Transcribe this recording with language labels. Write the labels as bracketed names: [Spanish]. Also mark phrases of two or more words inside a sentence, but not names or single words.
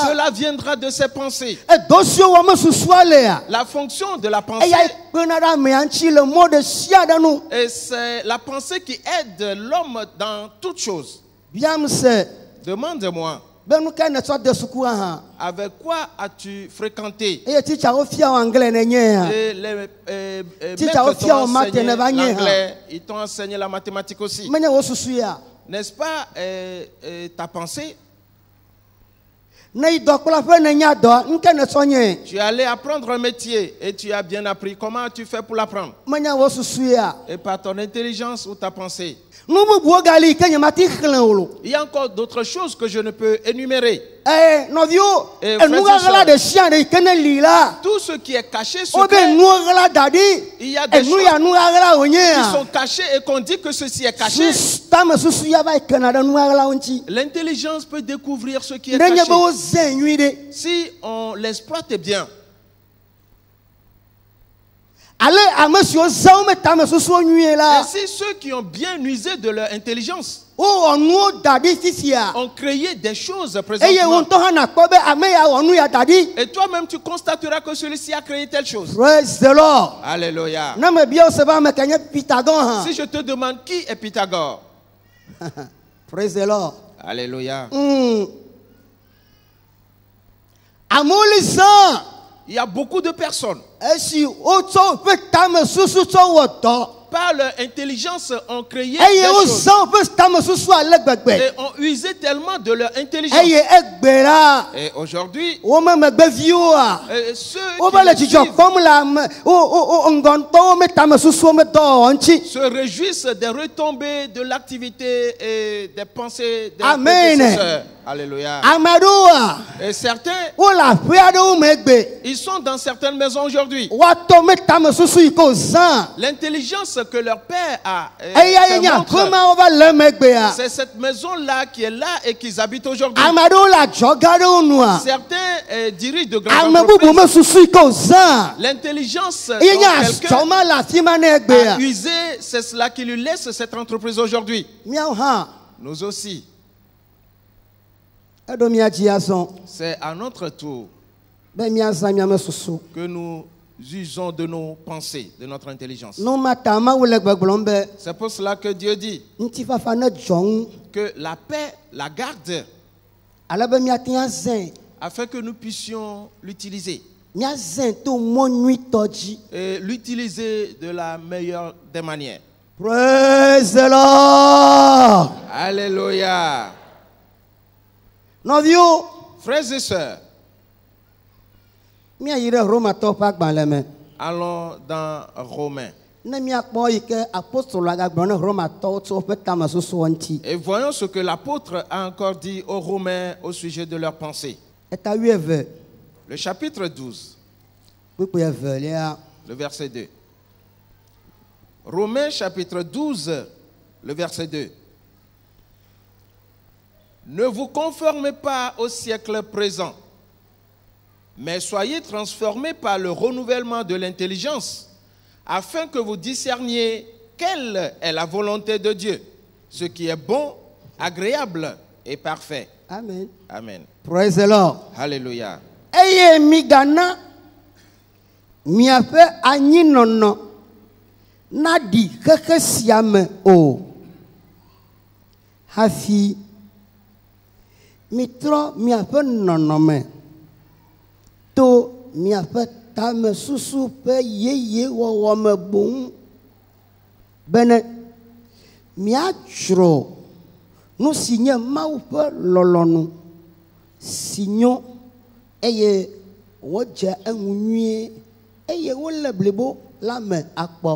[French] cela viendra de ses pensées. [Ewe] edɔ siwo wɔme susua lea [French] La fonction de la pensée, [Ewe] eya kpena ɖe amea ŋuti le mɔ ɖe sia ɖe nu. [French] et c'est la pensée qui aide l'homme dans toutes choses. [Ewe] Biam se [French] Demande-moi, [Ewe] be nu ka ne tsɔ de suku hã [French] avec quoi as-tu fréquenté? [Ewe] eye titsawo fia wo anglais ne nye hã [French] Et les Si maîtres tu as t'ont fait un maths, enseigné ne va nier, l'anglais, ils t'ont enseigné la mathématique aussi. [Ewe] menye wo susu ya [French] N'est-ce pas ta pensée? [Ewe] ne yi dɔkplɔƒe ne nya dɔ nke ne tsɔ nye [French] Tu es allé apprendre un métier et tu as bien appris. Comment tu fais pour l'apprendre? [Ewe] menye wo susu ya [French] Et par ton intelligence ou ta pensée? [Ewe] nu bubuwo gali ke nye mati xlẽ o lo. [French] Il y a encore d'autres choses que je ne peux énumérer. [Ewe] Nɔviwo [French] Eh, [Ewe] enu [French] frères et [Ewe] ɣaɣla [French] sœurs. [Ewe] ɖe sia ɖe yi ke ne li la [French] Tout ce qui est caché, [Ewe] wo be [French] secret, [Ewe] nu ɣla da ɖi [French] il y a des [Ewe] enu [French] choses [Ewe] ya nu ɣaɣla wònye [French] qui [Ewe] ya [French] sont cachées et qu'on dit que ceci est caché. [Ewe] tame susu ya va yi kena ɖe nu ɣlawo ŋuti [French] L'intelligence peut découvrir ce qui est [Ewe] ne nye [French] caché [Ewe] be wo zẽ nyui ɖe [French] si on l'exploite bien. [Ewe] ale ame siwo zã wo me tame susuwo nyuie la [French] Ainsi, ceux qui ont bien usé de leur intelligence [Ewe] wowɔ nuwo da ɖi fifia [French] ont créé des choses [Ewe] eye wo [French] présentement. [Ewe] ŋutɔ hã nakpɔ be ame ya wɔ nu ya da ɖi. [French] Et toi-même, tu constateras que celui-ci a créé telle chose. [English] Praise the Lord. [French] Alléluia. [Ewe] Ne me bia wo se be ame ke nye Pythagore hã. [French] Si je te demande qui est Pythagore, [English] Praise the Lord. [French] Alléluia. [Ewe] Amewo li zã [French] Il y a beaucoup de personnes, [Ewe] esi wotsɔ woƒe tame susu tsɔ wɔ dɔ [French] par leur intelligence, ont créé [Ewe] eye [French] des choses [Ewe] wozã woƒe tame susu ale gbegbe [French] et ont usé tellement de leur intelligence. [Ewe] eye egbe la [French] Et aujourd'hui, [Ewe] wo me megbeviwoa [French] ceux [Ewe] wo [French] qui [Ewe] be le le dzidzɔ [French] suivent [Ewe] kpɔm le ame wo ŋgɔntɔwo me tame susuwo me dɔ wɔwɔ ŋuti. [French] se réjouissent des retombées de l'activité et des pensées des Amen. prédécesseurs. Alléluia. [Ewe] Ame aɖewoa [French] Et certains, [Ewe] wo le aƒe aɖewo me egbe [French] ils sont dans certaines maisons aujourd'hui. [Ewe] woatɔ me tame susu yi ke wozã [French] L'intelligence que leur père a, [Ewe] eya [French] fait [Ewe] ye nye [French] montre, [Ewe] aƒemawo va le megbea [French] c'est cette maison-là qui est là et qu'ils habitent aujourd'hui. [Ewe] ame aɖewo le adzɔga aɖewo nua [French] Certains dirigent de grandes [Ewe] ame bubu me [French] entreprises. [Ewe] susu yi ke wozã [French] L'intelligence [Ewe] eye nye [French] dont quelqu'un [Ewe] adzɔma le afi ma ne [French] a [Ewe] egbea [French] usé, c'est cela qui lui laisse cette entreprise aujourd'hui. [Ewe] míawo hã [French] Nous aussi, [Ewe] eɖo mía dzi azɔ [French] c'est à notre tour [Ewe] be míazã míame susu [French] que nous usons de nos pensées, de notre intelligence. [Ewe] nu ma ta mawu le gbegblɔm be [French] C'est pour cela que Dieu dit [Ewe] ŋutifafa ne dzɔ ŋu [French] que la paix, la garde, [Ewe] ale be míate ŋu azẽ [French] afin que nous puissions l'utiliser. [Ewe] míazẽ to mɔ nyuitɔ dzi. [French] Et l'utiliser de la meilleure des manières. [English] Praise the Lord. [French] Alléluia. [Ewe] Nɔviwo [French] Frères et sœurs, [Ewe] míayi ɖe Romatɔwo ƒe agbalẽ me [French] allons dans Romains. [Ewe] ne míakpɔ yi ke apostolo agagblɔ ne Romatɔwo tso woƒe tame susuwo ŋuti. [French] Et voyons ce que l'apôtre a encore dit aux Romains au sujet de leurs pensées. [Ewe] Eta 12 [French] Le chapitre 12, [Ewe] kpukpu evelia [French] le verset 2. Romains chapitre 12, le verset 2. Ne vous conformez pas au siècle présent, mais soyez transformés par le renouvellement de l'intelligence, afin que vous discerniez quelle est la volonté de Dieu, ce qui est bon, agréable et parfait. Amen. Amen. [English] Praise the Lord. [French] Alléluia. [Ewe] Eye migana miaƒe anyinɔnɔ naɖi xexe sia me o hafi mitrɔ miaƒe nɔnɔme to miaƒe tame susu ƒe yeye wɔwɔ me boŋ bene miadzrɔ nu si nye Mawu ƒe lɔlɔ̃nu si nyo eye wodze eŋu nyuie eye wole blibo la me akpɔ.